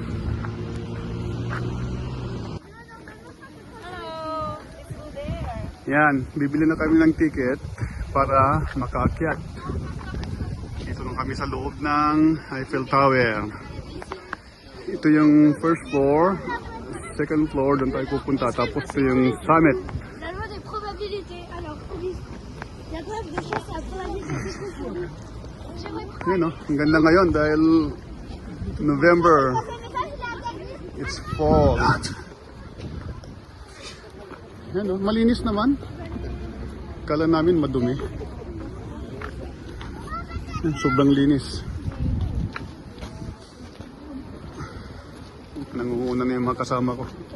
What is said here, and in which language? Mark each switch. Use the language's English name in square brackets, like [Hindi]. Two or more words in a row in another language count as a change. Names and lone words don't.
[Filipino] Yan, bibili na kami ng ticket para makaakyat. Dito na kami sa loob ng Eiffel Tower. Ito yung [English] first floor, second floor, [Filipino] doon tayo pupunta. Tapos ito yung summit. [French] La loi des probabilités. Alors, la preuve de chance à probabilité. [Filipino] Yan o, ang ganda ngayon dahil November. [English] It's fall. [Filipino] Yan o, malinis naman. Kala namin madumi. Yan, sobrang linis. Nangungunan na yung mga kasama ko.